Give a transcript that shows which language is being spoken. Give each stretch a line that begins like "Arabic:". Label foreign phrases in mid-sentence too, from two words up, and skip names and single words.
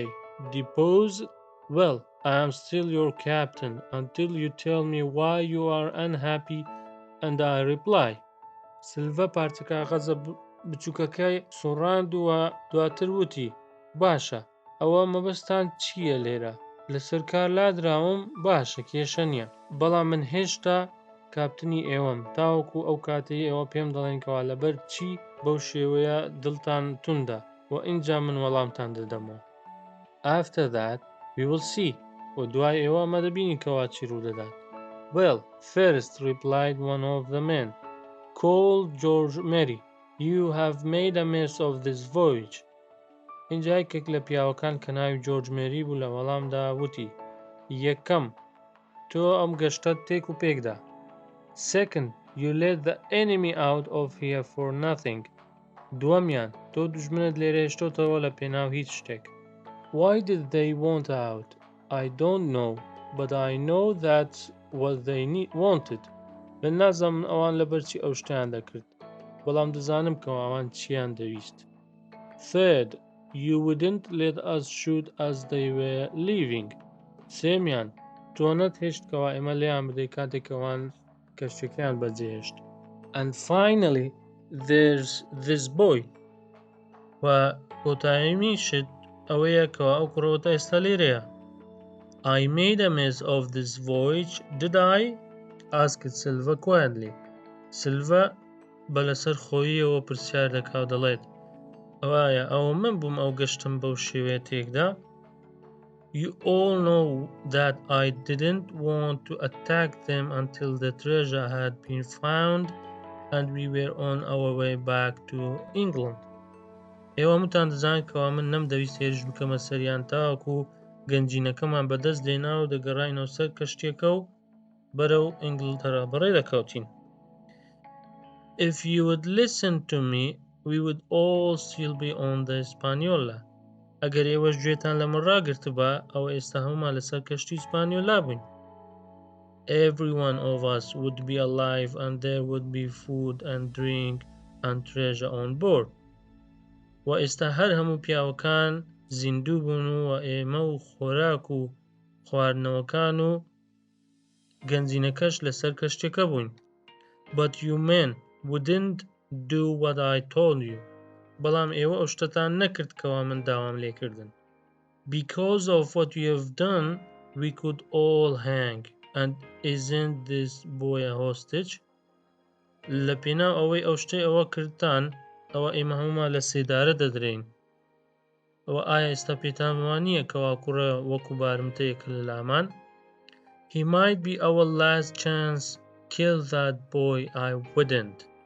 English: Depose? Well, I am still your captain until you tell me why you are unhappy and I reply."
Central Kurdish: Silva پارچە کاغەزە بچووکەکەی سوڕاندووە دواتر وتی باشە ئەوە مەبەستان چییە لێرە لەسەر کار لادراوم باشە کێشە نییە بەڵام من هێشتا کاپتنی ئێوەم تاوەکو ئەو کاتەی ئێوە پێم دەڵێنکەوە لەبەر چی بەو شێوەیە دڵتان توندە و ئینجا من وەڵامتان دەدەمەوە.
English: After that we will see.
Central Kurdish: و دوای ئێوە ئەمە دەبینیکەوە چی ڕوودەدات.
English: Well, first, replied one of the men, call George Mary. You have made a mess of this voyage.
Central Kurdish: اینجا یەکێک لە پیاوەکان کە ناوی جۆرج مێری بوو لە وەڵامدا وتی یەکەم تۆ ئەم گەشتت تێک و پێکدا.
English: Second, you let the enemy out of here for nothing.
Central Kurdish: دووەمیان تۆ دوژمنت لێرە هێشتۆتەوە لە پێناو هیچ شتێک.
English: Why did they want out? I don't know, but I know that what they wanted.
Central Kurdish: من نازانم ئەوان لەبەرچی ئەو شتیان دەکرد، بەڵام دەزانم کە ئەوان چیان دەویست.
English: Third, you wouldn't let us shoot as they were leaving.
Central Kurdish: سێمیان، تۆ نەتهێشتکەوە ئێمە لێیان بدەی کاتێک ئەوان کەشتەکەیان بەجێهێشت.
English: And finally, there's this boy.
Central Kurdish: و کۆتاییمیشت ئەوەیە کەەوە ئەو کوڕەوەتە ئێستا لێرەیە.
English: I made a mess of this voyage, did I? asked Silva quietly.
Central Kurdish: Silva بە لەسەر خۆییەوە پرسیار دەکا و دەڵێت ئەوایە ئەوە من بووم ئەو گەشتم بەو شێوەیە تێکدا.
English: You all know that I didn't want to attack them until the treasure had been found and we were on our way back to England.
Central Kurdish: ئێوە متان دەزانن کەوا من نەمدەویست هێرش بکەمە سەریان تاوەکو گەنجینەکەمان بەدەست دێنا و دەگەڕاینەوە سەر کەشتێکە و بەرەو ئینگلتەرا بەڕێ دەکەوتین.
English: If you would listen to me, we would all still be on the Hispaniola.
Central Kurdish: ئەگەر ئێوەش گوێتان لە من ڕاگرتبە ئەوە ئێستا هەمومان لەسەر کەشتی ئیسپانیۆلا بووین.
English: Every one of us would be alive and there would be food and drink and treasure on board.
Central Kurdish: و ئێستا هەر هەموو پیاوەکان زیندوو بوون و ئێمە و خۆراک و خواردنەوەکان و گەنجینەکەش لەسەر کەشتێکە بووین.
English: But you men wouldn't do what I told you.
Central Kurdish: بەڵام ئێوە ئەو شتتان نەکرد کەوا من داوام لێکردن.
English: Because of what you have done, we could all hang. And isn't this boy a hostage?
Central Kurdish: لە پێناو ئەوەی ئەو شتەی ئەوە کردتان ئەوە ئێمە هەمومان لە سێدارە دەدرێین. ئەوە ئایا ئێستا پێتان وانییە کەوا کوڕە وەکو بارمتەیەک لە لامان؟
English: He might be our last chance. Kill that boy. I wouldn't.